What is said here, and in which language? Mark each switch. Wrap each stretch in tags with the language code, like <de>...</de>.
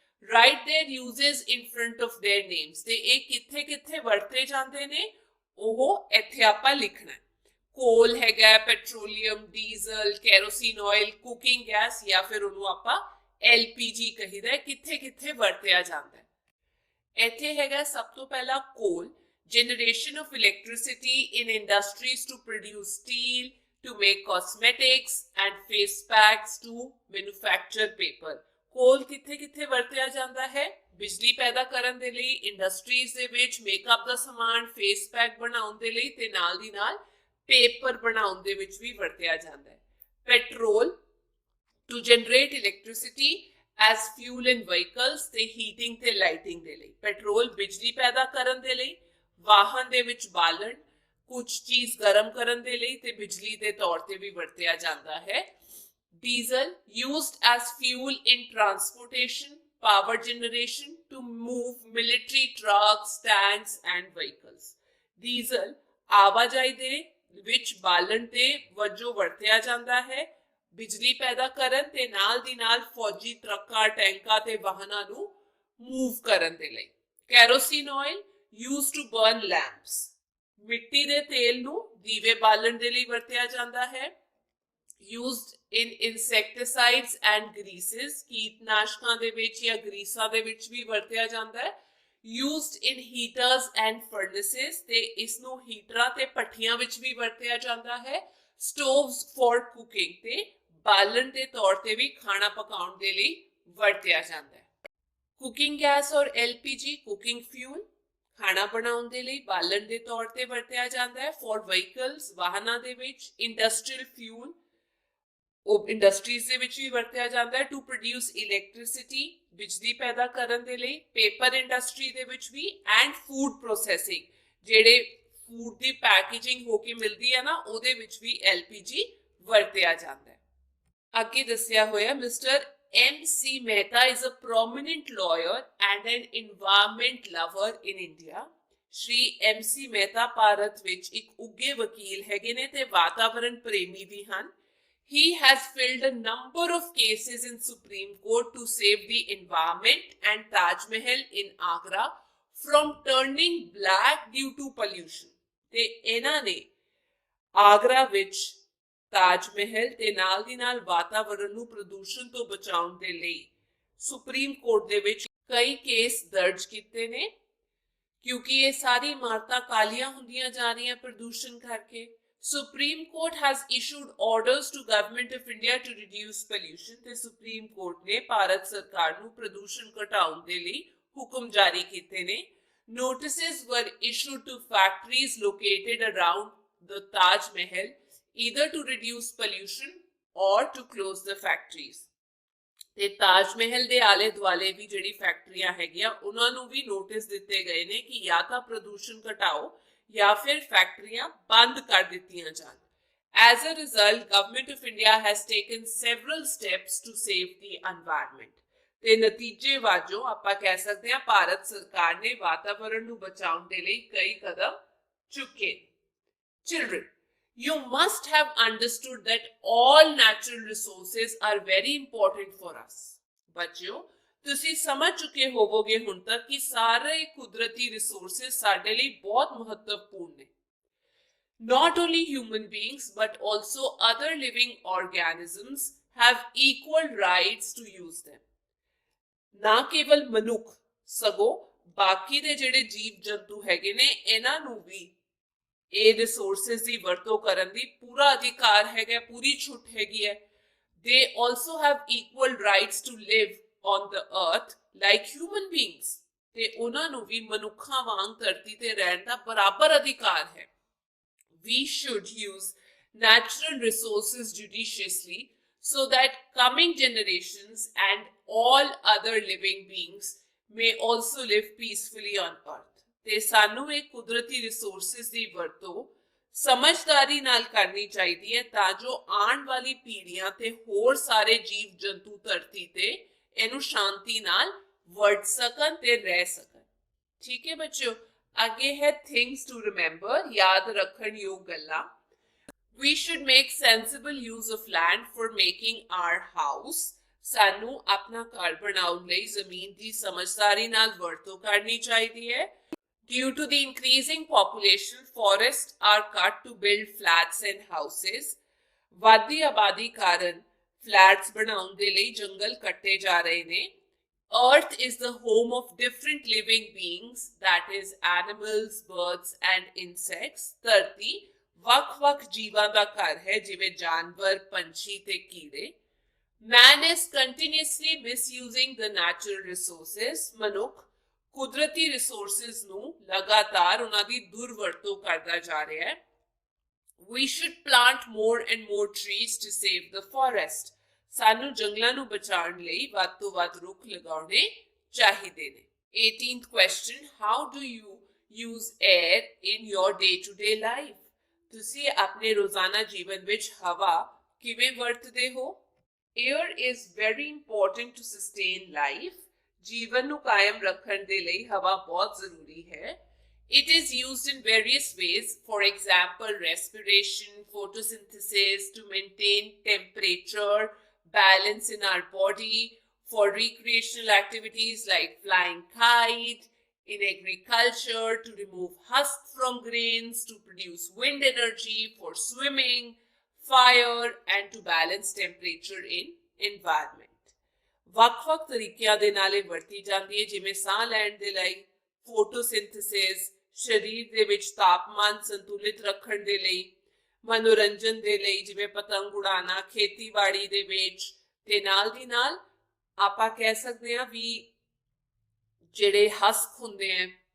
<en>Write their uses in front of their names।</en> <pa>ਤੇ ਇਹ ਕਿੱਥੇ ਕਿੱਥੇ ਵਰਤੇ ਜਾਂਦੇ ਨੇ ਉਹ ਇੱਥੇ ਆਪਾਂ ਲਿਖਣਾ ਹੈ। ਕੋਲ ਹੈਗਾ, petroleum, diesel, kerosene oil, cooking gas ਜਾਂ ਫਿਰ ਉਹਨੂੰ ਆਪਾਂ LPG ਕਹੀਦਾ, ਕਿੱਥੇ ਕਿੱਥੇ ਵਰਤਿਆ ਜਾਂਦਾ ਹੈ। ਇੱਥੇ ਹੈਗਾ ਸਭ ਤੋਂ ਪਹਿਲਾ ਕੋਲ।</pa> <en>Generation of electricity in industries to produce steel, to make cosmetics and face packs, to manufacture paper।</en> <pa>ਕੋਲ ਕਿੱਥੇ ਕਿੱਥੇ ਵਰਤਿਆ ਜਾਂਦਾ ਹੈ? ਬਿਜਲੀ ਪੈਦਾ ਕਰਨ ਦੇ ਲਈ, ਇੰਡਸਟਰੀਜ਼ ਦੇ ਵਿੱਚ ਮੇਕਅਪ ਦਾ ਸਮਾਨ, ਫੇਸ ਪੈਕ ਬਣਾਉਣ ਦੇ ਲਈ ਤੇ ਨਾਲ ਦੀ ਨਾਲ ਪੇਪਰ ਬਣਾਉਣ ਦੇ ਵਿੱਚ ਵੀ ਵਰਤਿਆ ਜਾਂਦਾ ਹੈ।</pa> <en>petrol to generate electricity as fuel in vehicles</en> <pa>ਤੇ ਹੀਟਿੰਗ ਤੇ ਲਾਈਟਿੰਗ ਦੇ ਲਈ। ਪੈਟਰੋਲ ਬਿਜਲੀ ਪੈਦਾ ਕਰਨ ਦੇ ਲਈ, ਵਾਹਨ ਦੇ ਵਿੱਚ ਬਾਲਣ, ਕੁਝ ਚੀਜ਼ ਗਰਮ ਕਰਨ ਦੇ ਲਈ ਤੇ ਬਿਜਲੀ ਦੇ ਤੌਰ ਤੇ ਵੀ ਵਰਤਿਆ ਜਾਂਦਾ ਹੈ।</pa> <en>Diesel used as fuel in transportation, power generation to move military trucks, tanks and vehicles।</en> <pa>Diesel ਆਵਾਜਾਈ ਦੇ ਵਿੱਚ ਬਾਲਣ ਦੇ ਵਜੋਂ ਵਰਤਿਆ ਜਾਂਦਾ ਹੈ, ਬਿਜਲੀ ਪੈਦਾ ਕਰਨ ਤੇ ਨਾਲ ਦੀ ਨਾਲ ਫੌਜੀ ਟਰੱਕਾਂ, ਟੈਂਕਾਂ ਤੇ ਵਾਹਨਾਂ ਨੂੰ ਮੂਵ ਕਰਨ ਦੇ ਲਈ।</pa> <en>Kerosene oil used to burn lamps।</en> <pa>ਮਿੱਟੀ ਦੇ ਤੇਲ ਨੂੰ ਦੀਵੇ ਬਾਲਣ ਦੇ ਲਈ ਵਰਤਿਆ ਜਾਂਦਾ ਹੈ।</pa> <en>used in insecticides and greases।</en> <pa>ਕੀਟਨਾਸ਼ਕਾਂ ਦੇ ਵਿੱਚ ਜਾਂ ਗਰੀਸਾਂ ਦੇ ਵਿੱਚ ਵੀ ਵਰਤਿਆ ਜਾਂਦਾ ਹੈ।</pa> <en>used in heaters and furnaces</en> <pa>ਤੇ ਇਸ ਨੂੰ ਹੀਟਰਾਂ ਤੇ ਭੱਠੀਆਂ ਵਿੱਚ ਵੀ ਵਰਤਿਆ ਜਾਂਦਾ ਹੈ।</pa> <en>stoves for cooking</en> <pa>ਤੇ ਬਾਲਣ ਦੇ ਤੌਰ ਤੇ ਵੀ ਖਾਣਾ ਪਕਾਉਣ ਦੇ ਲਈ ਵਰਤਿਆ ਜਾਂਦਾ ਹੈ।</pa> <en>cooking gas or LPG cooking fuel</en> <pa>ਖਾਣਾ ਬਣਾਉਣ ਦੇ ਲਈ ਬਾਲਣ ਦੇ ਤੌਰ ਤੇ ਵਰਤਿਆ ਜਾਂਦਾ ਹੈ।</pa> <en>for vehicles</en> <pa>ਵਾਹਨਾਂ ਦੇ ਵਿੱਚ। ਇੰਡਸਟਰੀਅਲ ਫਿਊਲ ਉਹ ਇੰਡਸਟਰੀਜ਼ ਦੇ ਵਿੱਚ ਵੀ ਵਰਤਿਆ ਜਾਂਦਾ ਹੈ।</pa> <en>to produce electricity</en> <pa>ਬਿਜਲੀ ਪੈਦਾ ਕਰਨ ਦੇ ਲਈ। ਪੇਪਰ ਇੰਡਸਟਰੀ ਦੇ ਵਿੱਚ ਵੀ।</pa> <en>and food processing</en> <pa>ਜਿਹੜੇ ਫੂਡ ਦੀ ਪੈਕੇਜਿੰਗ ਹੋ ਕੇ ਮਿਲਦੀ ਹੈ ਨਾ ਉਹਦੇ ਵਿੱਚ ਵੀ LPG ਵਰਤਿਆ ਜਾਂਦਾ ਹੈ। ਅੱਗੇ ਦੱਸਿਆ ਹੋਇਆ</pa> <en>Mister MC Mehta is a prominent lawyer and an environment lover in India।</en> <pa>Shri MC Mehta Bharat ਵਿੱਚ ਇੱਕ ਉੱਘੇ ਵਕੀਲ ਹੈਗੇ ਨੇ ਤੇ ਵਾਤਾਵਰਣ ਪ੍ਰੇਮੀ ਵੀ ਹਨ।</pa> <en>He has filed a number of cases in Supreme Court to save the environment and Taj Mahal in Agra from turning black due to pollution।</en> <pa>ਤੇ ਇਹਨਾਂ ਨੇ ਆਗਰਾ ਵਿੱਚ ਤਾਜ ਮਹਿਲ ਤੇ ਨਾਲ ਦੀ ਨਾਲ ਵਾਤਾਵਰਣ ਨੂੰ ਪ੍ਰਦੂਸ਼ਣ ਤੋਂ ਬਚਾਉਣ ਦੇ ਲਈ ਸੁਪਰੀਮ ਕੋਰਟ ਦੇ ਵਿੱਚ ਕਈ ਕੇਸ ਦਰਜ ਕੀਤੇ ਨੇ ਕਿਉਂਕਿ ਇਹ ਸਾਰੀ ਇਮਾਰਤਾਂ ਕਾਲੀਆਂ ਹੁੰਦੀਆਂ ਜਾ ਰਹੀਆਂ ਪ੍ਰਦੂਸ਼ਣ ਕਰਕੇ।</pa> <en>supreme court has issued orders to government of India to reduce pollution</en> <pa>ਤੇ ਸੁਪਰੀਮ ਕੋਰਟ ਨੇ ਭਾਰਤ ਸਰਕਾਰ ਨੂੰ ਪ੍ਰਦੂਸ਼ਣ ਘਟਾਉਣ ਦੇ ਲਈ ਹੁਕਮ ਜਾਰੀ ਕੀਤੇ ਨੇ।</pa> <en>Notices were issued to factories located around the Taj Mahal either to reduce pollution or to close the factories।</en> <pa>ਤੇ ਤਾਜ ਮਹਿਲ ਦੇ ਆਲੇ ਦੁਆਲੇ ਵੀ ਜਿਹੜੀ ਫੈਕਟਰੀਆਂ ਹੈਗੀਆਂ ਉਹਨਾਂ ਨੂੰ ਵੀ ਨੋਟਿਸ ਦਿੱਤੇ ਗਏ ਨੇ ਕਿ ਜਾਂ ਤਾਂ ਪ੍ਰਦੂਸ਼ਣ ਘਟਾਓ ਜਾਂ ਫਿਰ ਫੈਕਟਰੀਆਂ ਬੰਦ ਕਰ ਦਿੱਤੀਆਂ ਜਾਣ।</pa> <en>As a result, Government of India has taken several steps to save the environment।</en> <pa>ਤੇ ਨਤੀਜੇ ਵਜੋਂ ਆਪਾਂ ਕਹਿ ਸਕਦੇ ਹਾਂ ਭਾਰਤ ਸਰਕਾਰ ਨੇ ਵਾਤਾਵਰਣ ਨੂੰ ਬਚਾਉਣ ਦੇ ਲਈ ਕਈ ਕਦਮ ਚੁੱਕੇ।</pa> <en>Children, you must have understood that all natural resources are very important for us।</en> <pa>ਬੱਚਿਓ ਤੁਸੀਂ ਸਮਝ ਚੁੱਕੇ ਹੋਵੋਗੇ ਹੁਣ ਤੱਕ ਕਿ ਸਾਰੇ ਕੁਦਰਤੀ ਰਿਸੋਰਸਸ ਸਾਡੇ ਲਈ ਬਹੁਤ ਮਹੱਤਵਪੂਰਨ ਨੇ।</pa> <en>Not only human beings but also other living organisms have equal rights to use them।</en> <pa>ਨਾ ਕੇਵਲ ਮਨੁੱਖ ਸਗੋਂ ਬਾਕੀ ਦੇ ਜਿਹੜੇ ਜੀਵ ਜੰਤੂ ਹੈਗੇ ਨੇ ਇਹਨਾਂ ਨੂੰ ਵੀ ਇਹ ਰਿਸੋਰਸਸ ਦੀ ਵਰਤੋਂ ਕਰਨ ਦੀ ਪੂਰਾ ਅਧਿਕਾਰ ਹੈਗਾ, ਪੂਰੀ ਛੁੱਟ ਹੈਗੀ ਹੈ।</pa> <en>They also have equal rights to live on the earth like human beings।</en> <pa>ਤੇ ਉਹਨਾਂ ਨੂੰ ਵੀ ਮਨੁੱਖਾਂ ਵਾਂਗ ਧਰਤੀ ਤੇ ਰਹਿਣ ਦਾ ਬਰਾਬਰ ਅਧਿਕਾਰ ਹੈ।</pa> <en>We should use natural resources judiciously so that coming generations and all other living beings may also live peacefully on earth।</en> <pa>ਤੇ ਸਾਨੂੰ ਇਹ ਕੁਦਰਤੀ ਰਿਸੋਰਸਸ ਦੀ ਵਰਤੋਂ ਸਮਝਦਾਰੀ ਨਾਲ ਕਰਨੀ ਚਾਹੀਦੀ ਹੈ ਤਾਂ ਜੋ ਆਉਣ ਵਾਲੀ ਪੀੜ੍ਹੀਆਂ ਤੇ ਹੋਰ ਸਾਰੇ ਜੀਵ ਜੰਤੂ ਧਰਤੀ ਤੇ ਇਹਨੂੰ ਸ਼ਾਂਤੀ ਨਾਲ ਵਰਤ ਸਕਣ ਤੇ ਰਹਿ ਸਕਣ। ਠੀਕ ਹੈ ਬੱਚਿਓ, ਅੱਗੇ ਹੈ</pa> <en>things to remember,</en> <pa>ਯਾਦ ਰੱਖਣ ਯੋਗ ਗੱਲਾਂ।</pa> <en>We should make sensible use of land for making our house।</en> <pa>ਸਾਨੂੰ ਆਪਣਾ ਘਰ ਬਣਾਉਣ ਲਈ ਜ਼ਮੀਨ ਦੀ ਸਮਝਦਾਰੀ ਨਾਲ ਵਰਤੋਂ ਕਰਨੀ ਚਾਹੀਦੀ ਹੈ।</pa> <en>Due to the increasing population, forests are cut to build flats and houses।</en> <pa>ਵੱਧਦੀ ਆਬਾਦੀ ਕਾਰਨ ਫਲੈਟਸ ਬਣਾਉਣ ਦੇ ਲਈ ਜੰਗਲ ਕੱਟੇ ਜਾ ਰਹੇ ਨੇ।</pa> <en>Earth is the home of different living beings, that is animals, birds and insects।</en> <pa>ਧਰਤੀ ਵੱਖ-ਵੱਖ ਜੀਵਾਂ ਦਾ ਘਰ ਹੈ ਜਿਵੇਂ ਜਾਨਵਰ, ਪੰਛੀ ਤੇ ਕੀੜੇ।</pa> <en>Man is continuously misusing the natural resources।</en> <pa>ਮਨੁੱਖ ਕੁਦਰਤੀ ਰਿਸੋਰਸਸ ਨੂੰ ਲਗਾਤਾਰ ਉਹਨਾਂ ਦੀ ਦੁਰਵਰਤੋਂ ਕਰਦਾ ਜਾ ਰਿਹਾ ਹੈ।</pa> <en>We should plant more and more trees to save the forest।</en> <pa>ਸਾਨੂੰ ਜੰਗਲਾਂ ਨੂੰ ਬਚਾਉਣ ਲਈ ਵੱਧ ਤੋਂ ਵੱਧ ਰੁੱਖ ਲਗਾਉਣੇ ਚਾਹੀਦੇ ਨੇ।</pa> <en>18th question, how do you use air in your day-to-day life?</en> <pa>ਤੁਸੀਂ ਆਪਣੇ ਰੋਜ਼ਾਨਾ ਜੀਵਨ ਵਿੱਚ ਹਵਾ ਕਿਵੇਂ ਵਰਤਦੇ ਹੋ?</pa> <en>Air is very important to sustain life।</en> <pa>ਜੀਵਨ ਨੂੰ ਕਾਇਮ ਰੱਖਣ ਦੇ ਲਈ ਹਵਾ ਬਹੁਤ ਜ਼ਰੂਰੀ ਹੈ।</pa> <en>It is used in various ways, for example, respiration, photosynthesis, to maintain temperature, balance in our body, for recreational activities like flying kite, in agriculture, to remove husk from grains, to produce wind energy, for swimming, fire, and to balance temperature in environment।</en> <pa>ਵੱਖ-ਵੱਖ ਤਰੀਕਿਆਂ ਦੇ ਨਾਲ ਇਹ ਵਰਤੀ ਜਾਂਦੀ ਹੈ ਜਿਵੇਂ ਸਾਹ ਲੈਣ ਦੇ ਲਈ, ਫੋਟੋਸਿੰਥੇਸਿਸ, ਸਰੀਰ ਦੇ ਵਿੱਚ ਤਾਪਮਾਨ ਸੰਤੁਲਿਤ ਰੱਖਣ ਦੇ ਲਈ, ਮਨੋਰੰਜਨ ਦੇ ਲਈ ਜਿਵੇਂ ਪਤੰਗ ਉਡਾਉਣਾ, ਖੇਤੀਬਾੜੀ ਦੇ ਵਿੱਚ, ਤੇ ਨਾਲ ਦੀ ਨਾਲ ਆਪਾਂ ਕਹਿ ਸਕਦੇ ਹਾਂ ਵੀ ਜਿਹੜੇ ਹਸਕ ਹੁੰਦੇ ਆ</pa>